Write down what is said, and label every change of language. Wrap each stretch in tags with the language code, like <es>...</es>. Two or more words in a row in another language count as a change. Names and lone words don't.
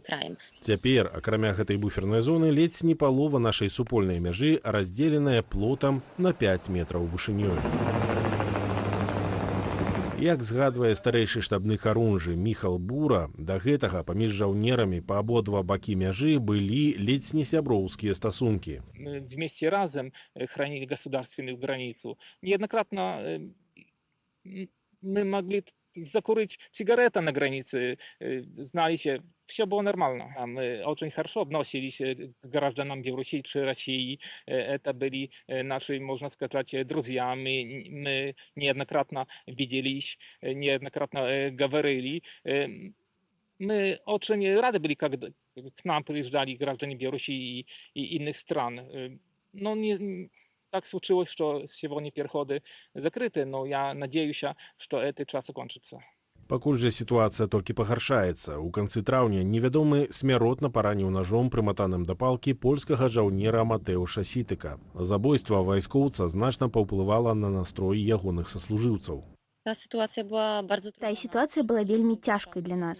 <be>Цяпер, акрамя гэтай буфернай зоны, ледзь не палова нашай супольнай мяжы раздзеленая плотам на 5 метраў вышынёй. Як згадвае старэйшы штабны харунжы Міхал Бура, да гэтага паміж жаўнерамі па абодва бакі мяжы былі ледзь не сяброўскія стасункі.</be> <ru>Мы вместе разом хранили государственную границу. Неоднократно мы могли закурить сигарета на границе, знали, все было нормально. Мы очень хорошо относились к гражданам Беларуси и России. Это были наши, можно сказать, друзья. Мы неоднократно виделись, неоднократно говорили. Мы очень рады были, когда к нам приезжали граждане Беларуси и иных стран. Но так случилось, что сегодня переходы закрыты, но я надеюсь, что этот час закончится.</ru> <be>Пакуль жа сітуацыя толькі пагаршаецца. У канцы траўня невядомы смяротна параніў ножом, прыматаным да палкі, польскага жаўнера Матэуша Сітыка. Забойства вайскоўца значна паўплывала на настрой ягоных саслужыўцаў. Тая сітуацыя была вельмі цяжкай для нас.</be>